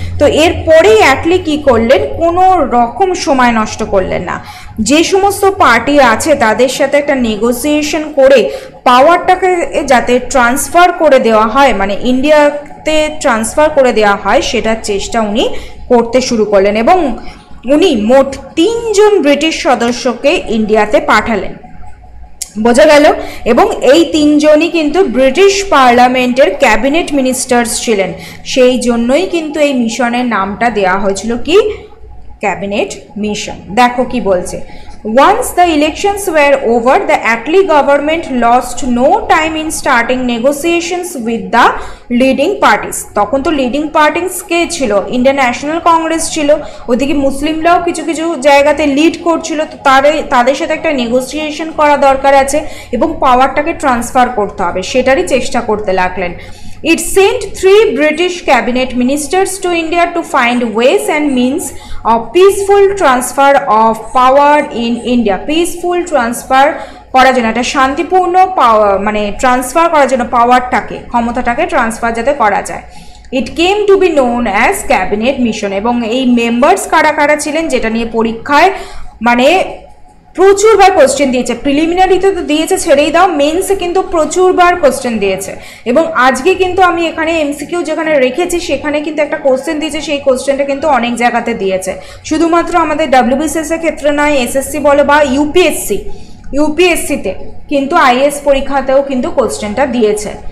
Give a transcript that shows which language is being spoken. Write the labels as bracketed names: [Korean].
[Bangla] তো এরপরেই অ্যাটলি কি করলেন, কোনো রকম সময় নষ্ট করলেন না, যে সমস্ত পার্টি আছে তাদের সাথে একটা নেগোসিয়েশন করে পাওয়ারটাকে যাতে ট্রান্সফার করে দেওয়া হয়, মানে ইন্ডিয়াতে ট্রান্সফার করে দেওয়া হয়, সেটার চেষ্টা উনি করতে শুরু করলেন এবং উনি মোট 3 জন ব্রিটিশ সদস্যকে ইন্ডিয়াতে পাঠালেন। বোঝা গেল? এবং এই 3 জনই কিন্তু ব্রিটিশ পার্লামেন্টের ক্যাবিনেট মিনিস্টার্স ছিলেন, সেই জন্যই কিন্তু এই মিশনের নামটা দেওয়া হয়েছিল কি ক্যাবিনেট মিশন। [English] দেখো কি বলছে, Once the elections were over, the Attlee government lost no time in starting negotiations with the leading parties. [Bangla] তখন তো লিডিং পার্টিস কে ছিল? ইন্ডিয়ান ন্যাশনাল কংগ্রেস ছিল, ওদিকে মুসলিমরাও কিছু কিছু জায়গাতে লিড করছিল, তো তাদের সাথে একটা নেগোসিয়েশন করা দরকার আছে এবং পাওয়ারটাকে ট্রান্সফার করতে হবে, সেটারই চেষ্টা করতে লাগলেন। [English] It sent 3 British cabinet ministers to India to find ways and means of peaceful transfer of power in India. Peaceful transfer [Bangla] করার জন্য, একটা শান্তিপূর্ণ মানে ট্রান্সফার করার জন্য পাওয়ারটাকে, ক্ষমতাটাকে ট্রান্সফার যাতে করা যায়। [English] It came to be known as cabinet mission. [Bangla] এবং এই মেম্বার্স কারা কারা ছিলেন, যেটা নিয়ে পরীক্ষায় মানে প্রচুরবার কোশ্চেন দিয়েছে, প্রিলিমিনারিতে তো দিয়েছে ছেড়েই দাও, মেন্সে কিন্তু প্রচুরবার কোশ্চেন দিয়েছে। এবং আজকে কিন্তু আমি এখানে এমসিকিউ যেখানে রেখেছি সেখানে কিন্তু একটা কোশ্চেন দিয়েছে, সেই কোশ্চেনটা কিন্তু অনেক জায়গাতে দিয়েছে, শুধুমাত্র আমাদের ডাব্লিউবিসিএস এর ক্ষেত্রে নয়, এসএসসি বলো বা ইউপিএসসিতে কিন্তু আইএস পরীক্ষাতেও কিন্তু কোশ্চেনটা দিয়েছে।